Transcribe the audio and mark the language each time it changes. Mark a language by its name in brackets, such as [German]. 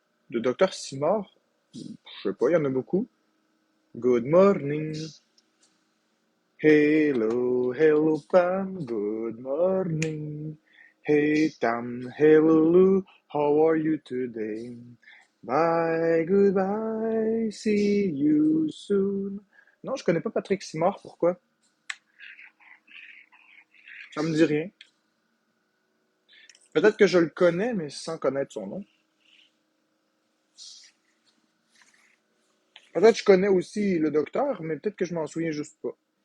[French] De Docteur Simard? Je sais pas, il y en a beaucoup. [English] Good morning. Hello, hello Pam, good morning. Hey Tam, hello Lou, how are you today? Bye, goodbye, see you soon. [French] Non, je connais pas Patrick Simard, pourquoi? Ça me dit rien. Peut-être que je le connais, mais sans connaître son nom. Peut-être que je connais aussi le docteur, mais peut-être que je m'en souviens juste pas.